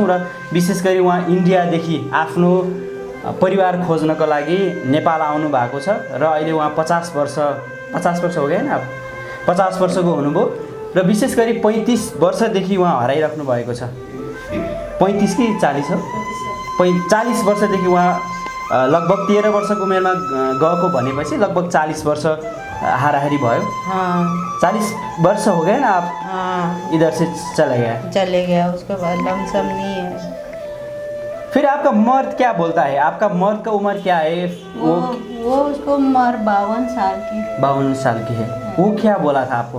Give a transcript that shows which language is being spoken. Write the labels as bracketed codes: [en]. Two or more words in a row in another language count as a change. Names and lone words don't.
[ne] र विशेष गरी उहाँ इन्डियादेखि आफ्नो परिवार खोज्नको लागि नेपाल आउनु भएको छ र अहिले उहाँ 50 वर्ष हो गयो होइन, 50 वर्षको हुनुभयो र विशेष गरी 35 वर्षदेखि उहाँ हराइराख्नु भएको छ। 35 कि 40 हो, 40 वर्षदेखि उहाँ लगभग 13 वर्षको उमेरमा गएको भनेपछि लगभग 40 वर्ष हाराहारी भयो। [hi] हाँ 40 वर्ष हो गए ना आप? हाँ इधर से चले गया। उसके बाद लमसम नहीं है। फिर आपका मर्द क्या बोलता है? आपका मर्द का उम्र क्या है? वो उसको उम्र 52 साल की 52 साल की है। वो क्या बोला था आपको?